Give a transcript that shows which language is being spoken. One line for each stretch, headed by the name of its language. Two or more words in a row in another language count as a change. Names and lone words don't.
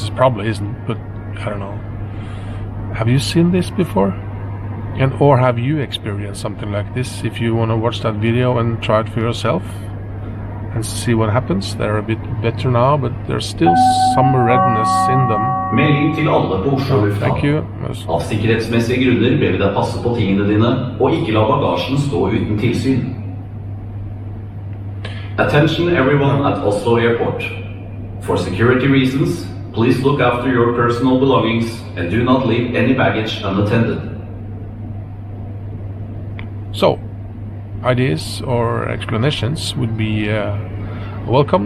English: It probably isn't, but I don't know. Have you seen this before? Or have you experienced something like this? If you want to watch that video and try it for yourself and see what happens. They're a bit better now, but there's still some redness in them.
Norwegian: Melding til alle på Oslo lufthavn.
English: Thank you.
Norwegian: Av sikkerhetsmessige grunner ber vi deg passe på tingene dine, og ikke la bagasjen stå uten tilsyn.
English: Attention everyone at Oslo Airport. For security reasons, please look after your personal belongings and do not leave any baggage unattended. So, ideas or explanations would be welcomed.